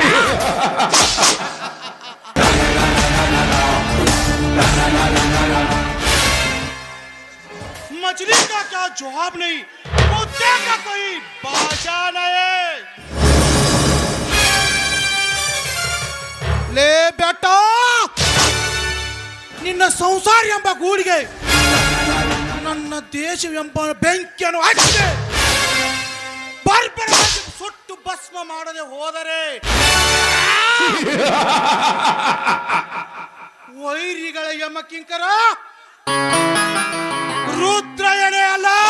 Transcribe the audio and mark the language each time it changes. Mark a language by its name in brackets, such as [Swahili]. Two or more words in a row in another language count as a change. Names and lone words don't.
[Hindi] मछली का क्या जवाब नहीं, कुत्ते का कोई बाजा नहीं। ले बेटा, [Kannada] ನಿನ್ನ ಸಂಸಾರ ಎಂಬ ಗೂಡಿಗೆ ನನ್ನ ದೇಶವೆಂಬ ಬೆಂಕಿಯನ್ನು ಹಚ್ಚಿ ಬರ್ಬರವಾಗಿ ಸುಟ್ಟು ಭಸ್ಮ ಮಾಡದೆ ಹೋದರೆ ವೈರಿಗಳ ಯಮ ಕಿಂಕರ ರುದ್ರಯನೇ ಅಲ್ಲ.